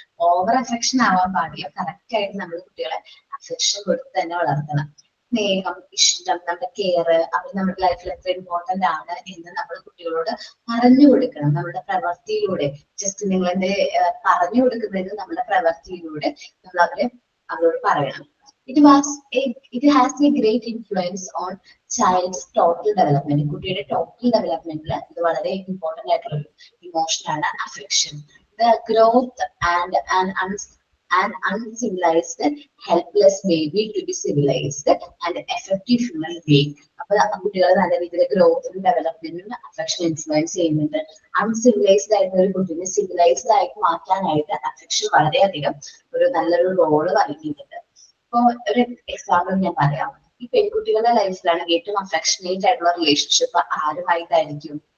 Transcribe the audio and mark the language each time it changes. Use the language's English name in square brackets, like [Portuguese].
[Malayalam] Over affection ആവാൻ പാടില്ല. Correct ആയിട്ട് നമ്മൾ കുട്ടികളെ അഫെക്ഷൻ കൊടുത്ത് തന്നെ വളർത്തണം. സ്നേഹം, ഇഷ്ടം, നമ്മുടെ കെയർ അവർ നമ്മുടെ ലൈഫിൽ എത്ര ഇമ്പോർട്ടന്റ് ആണ് എന്ന് നമ്മൾ കുട്ടികളോട് പറഞ്ഞു കൊടുക്കണം. നമ്മുടെ പ്രവൃത്തിയിലൂടെ, ജസ്റ്റ് നിങ്ങളെന്റെ പറഞ്ഞു കൊടുക്കുന്നത് നമ്മുടെ പ്രവൃത്തിയിലൂടെ നമ്മൾ അവരോട് പറയണം. [English] It has a great influence on child's total development. [Malayalam] കുട്ടിയുടെ ടോട്ടൽ ഡെവലപ്മെന്റിൽ ഇത് വളരെ ഇമ്പോർട്ടന്റ് ആയിട്ടുള്ള ഒരു ഇമോഷൻ ആണ് affection. [English] The growth and an uncivilized, helpless baby to be civilized and effective human being. [Malayalam] അപ്പൊ കുട്ടികൾ നല്ല രീതിയിൽ ഗ്രോത്തും ഡെവലപ്മെന്റിനും അഫെക്ഷൻ ഇൻഫ്ലുവൻസ് ചെയ്യുന്നുണ്ട്. അൺസിവിലൈസ്ഡ് ആയിട്ടുള്ള ഒരു കുട്ടിനെ സിവിലൈസ്ഡ് ആയിട്ട് മാറ്റാനായിട്ട് അഫെക്ഷൻ വളരെയധികം ഒരു നല്ലൊരു റോള് വഹിക്കുന്നുണ്ട്. ഇപ്പൊ ഒരു എക്സാമ്പിൾ ഞാൻ പറയാം. ഈ പെൺകുട്ടികളുടെ ലൈഫിലാണ് ഏറ്റവും അഫെക്ഷനേറ്റ് ആയിട്ടുള്ള റിലേഷൻഷിപ്പ് ആരുമായിട്ടായിരിക്കും?